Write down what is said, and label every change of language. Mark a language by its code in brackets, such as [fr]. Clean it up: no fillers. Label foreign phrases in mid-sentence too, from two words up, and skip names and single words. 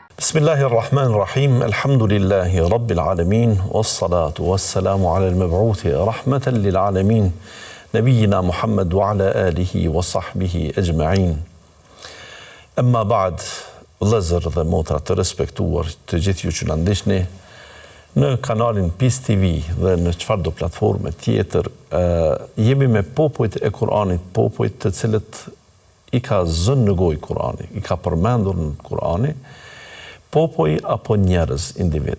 [ar] بسم الله الرحمن الرحيم الحمد لله رب العالمين. والصلاة والسلام على المبعوث رحمة للعالمين. نبينا محمد وعلى آله وصحبه أجمعين. أما بعد, [sq] vëllezër dhe motra të respektuar, të gjithë ju që na ndiqni në kanalin PIS TV dhe në çfarëdo platforme tjetër, jemi me popujt e Kuranit, popujt të cilët i ka zënë në gojë Kurani, i ka përmendur në Kurani, popoj apo njerëz, individ.